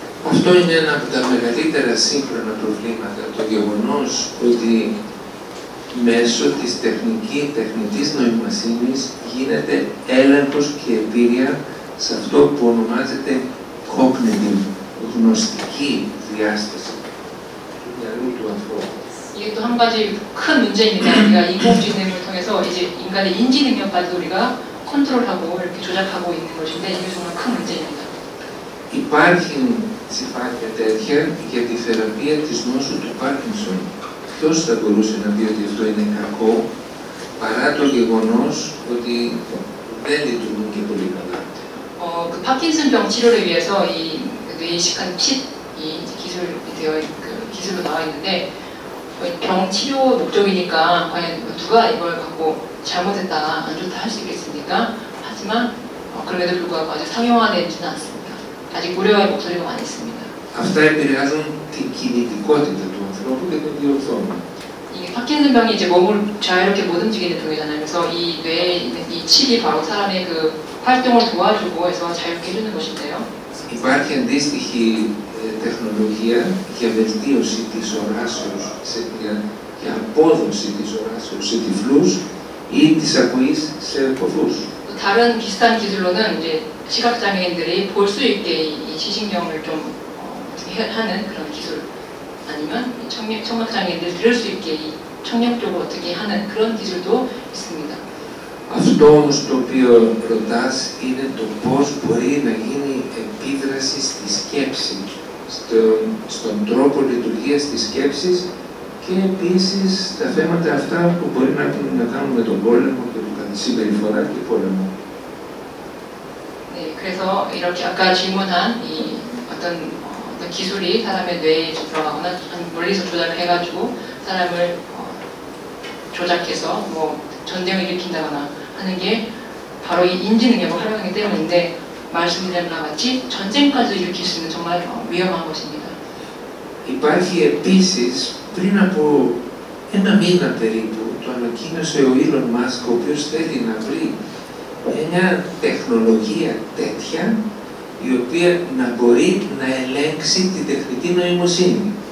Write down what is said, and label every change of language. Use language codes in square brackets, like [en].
[el] Αυτό είναι ένα από τα μεγαλύτερα σύγχρονα προβλήματα, το γεγονός ότι μέσω της τεχνητής νοημοσύνης γίνεται έλεγχος και εμπειρία σε αυτό που ονομάζεται cognitive, γνωστική διάσταση του μυαλού του ανθρώπου. [ko] 이게 또 한 가지 큰 문제입니다. 우리가 인공지능을 통해서 이제 인간의 인지 능력까지 우리가 컨트롤하고 이렇게 조작하고 있는 것인데 이게 정말 큰 문제입니다. [el] Υπάρχει συμπάθεια τέτοια για τη θεραπεία της νόσου του Πάρκινσον. Ποιος θα μπορούσε να πει ότι αυτό είναι κακό, παρά το γεγονός ότι δεν λειτουργούν και πολύ καλά. [ko] 그 파킨슨병 치료를 위해서 이 뇌이식한 칩이 기술로 나와 있는데 병 치료 목적이니까 과연 누가 이걸 갖고 잘못했다, 안 좋다 할 수 있겠습니까? 하지만 그럼에도 불구하고 아직 상용화되지는 않습니다. 아직 우려의 목소리가 많이 있습니다. [el] Αυτά επηρεάζουν την κινητικότητα του ανθρώπου και τον διορθώνουν. [ko] 이게 파킨슨병이 이제 몸을 자유롭게 못 움직이는 병이잖아요. 그래서 이 뇌에 있는 이 칩이 바로 사람의 그 활동을 도와주고 해서 자유롭게 해주는 것인데요. [el] Υπάρχει αντίστοιχη τεχνολογία για βελτίωση της οράσεως, για απόδοση της οράσεως σε τυφλούς ή της ακοής σε κοφούς. [ko] 다른 비슷한 기술로는 이제 시각장애인들이 볼 수 있게 이 시신경을 좀 하는 그런 기술 아니면 청각장애인들이 들을 수 있게 이 청력 쪽을 어떻게 하는 그런 기술도 있습니다. [el] Αυτό όμως το οποίο ρωτάς είναι το πώς μπορεί να γίνει επίδραση στη σκέψη, στον τρόπο λειτουργίας της σκέψης και επίσης τα θέματα αυτά που μπορεί να έχουν να κάνουν με τον πόλεμο και τη συμπεριφορά και πόλεμο. [ko] 네, 그래서 이렇게 아까 질문한 이 어떤 기술이 사람의 뇌에 들어가거나 멀리서 조작을 해가지고 사람을 조작해서 뭐 전쟁을 일으킨다거나 하는 게 바로 이 인지 능력을 활용하기 때문인데 말씀드린 바와 같이 전쟁까지 일으킬 수 있는 정말 위험한 것입니다. [el] Υπάρχει επίσης πριν από ένα μήνα περίπου, το ανακοίνωσε ο Elon Musk, ο οποίος θέλει να βρει μια τεχνολογία τέτοια η οποία να μπορεί να ελέγξει την τεχνητή νοημοσύνη.